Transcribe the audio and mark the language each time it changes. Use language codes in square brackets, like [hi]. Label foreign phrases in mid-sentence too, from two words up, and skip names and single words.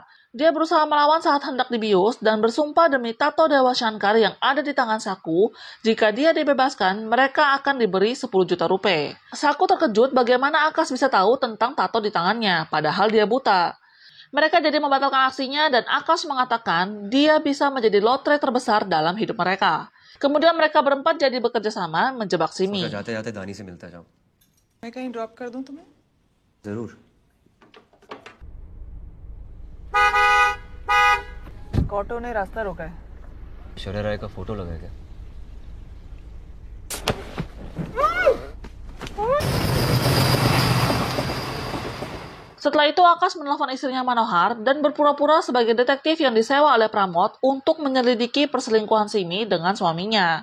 [id] Dia berusaha melawan saat hendak dibius dan bersumpah demi tato Dewa Shankar yang ada di tangan Saku, jika dia dibebaskan, mereka akan diberi 10 juta rupiah. Saku terkejut bagaimana Akash bisa tahu tentang tato di tangannya, padahal dia buta. Mereka jadi membatalkan aksinya dan Akash mengatakan dia bisa menjadi lotre terbesar dalam hidup mereka. Kemudian mereka berempat jadi bekerja sama menjebak Simi. [hi] जाते-जाते दानी से मिलता जाऊं। मैं कहीं ड्रॉप कर दूं तुम्हें? जरूर। ऑटो ने रास्ता रोका है। ऐश्वर्या राय का फोटो लगा है क्या? [id] Setelah itu Akash menelpon istrinya Manohar dan berpura-pura sebagai detektif yang disewa oleh Pramod untuk menyelidiki perselingkuhan Simi dengan suaminya.